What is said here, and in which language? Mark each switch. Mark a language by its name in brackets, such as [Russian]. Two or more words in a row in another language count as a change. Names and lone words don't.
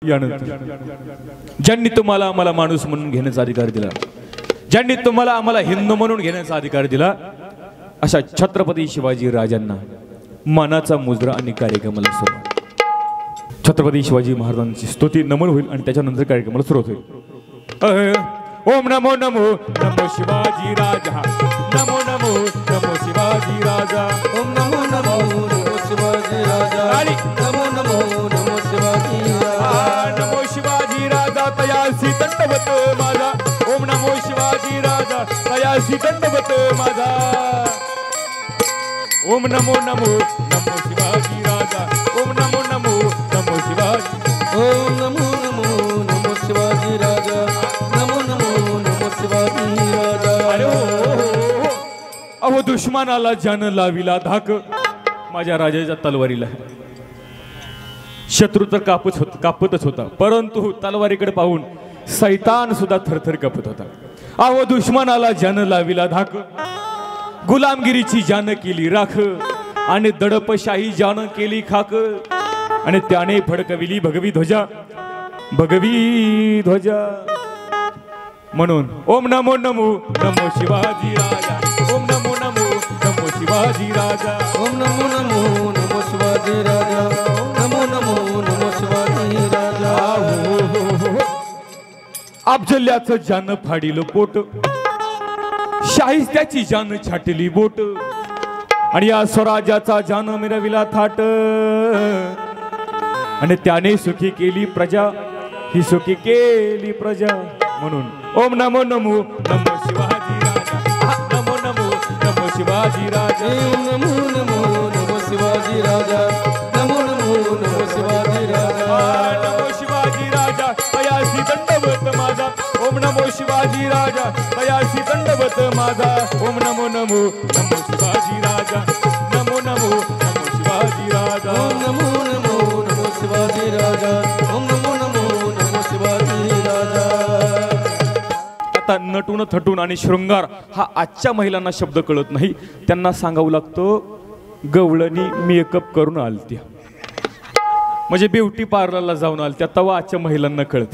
[Marathi] यानंतर ज्यांनी तुम्हाला आम्हाला माणूस म्हणून घेण्याचा अधिकार दिला, ज्यांनी तुम्हाला आम्हाला हिंदू म्हणून घेण्याचा अधिकार दिला, अशा छत्रपती शिवाजी राजांना मानाचा मुजरा आणि कार्यक्रमाला सुरुवात. छत्रपती शिवाजी महाराजांची स्तुती नमन होईल आणि त्याच्यानंतर कार्यक्रमाला सुरुवात होईल. ओम नमो नमो नमो शिवाजी राजा, नमो नमो नमो शिवाजी राजा, ओम नमो नमो नमो शिवाजी राजा, नमो नमो नमो शिवाजी राजा, नमो शिवाजी राजा तयासी दंडवत माझा, ओम नमो शिवाजी राजा तयासी दंडवत माझा, ओम नमो नमो नमो शिवाजी राजा, ओम नमो नमो नमो शिवाजी, ओम नमो नमो नमो शिवाजी राजा, नमो नमो नमो शिवाजी राजा. अहो दुश्मनाला ज्यानं लाविला धाक माझ्या राजाच्या तलवारीला. शत्रू तर कापतच होता, परंतु तलवारीकडे पाहून सैतान सुद्धा थरथर कापत होता. अहो दुश्मनाला ज्यानं लाविला धाक, गुलामगिरीची जान केली राख आणि दडपशाही जान केली खाक, आणि त्याने फडकविली भगवी ध्वजा, भगवी ध्वजा. म्हणून ओम नमो नमो नमो शिवाजी राजा, ओम नमो नमो नमो शिवाजी राजा, ओम नमो नमो नमो शिवाजी राजा, नमो नमो नमो शिवाजी राजा. अफजल्याचं जान फाडिलं पोट, शाहिस्त्याची जान छाटली बोट, आणि या स्वराज्याचा जान मिरविला थाट, आणि त्याने सुखी केली प्रजा, ही सुखी केली प्रजा. म्हणून ओम नमो नमो नमो शिवाजी राजा, नमो नमो नमो शिवाजी राजा, नमो नमो नमो शिवाजी राजा, नमो नमो नमो शिवाजी राजा, नमो शिवाजी राजा तयासी दंडवत माझा, ओम नमो शिवाजी राजा तयासी दंडवत माझा, ओम नमो नमो नमो शिवाजी राजा, नमो नमो नमो शिवाजी राजा, ओम नमो नमो नमो शिवाजी राजा, ओम नमो नमो नमो शिवाजी राजा. आता नटून थटून आणि शृंगार हा आजच्या महिलांना शब्द कळत नाही, त्यांना सांगावं लागतं गवळणी मेकअप करून आलत्या, म्हणजे [English] beauty parlourla [Marathi] जाऊन आलत्या, तेव्हा आजच्या महिलांना कळते.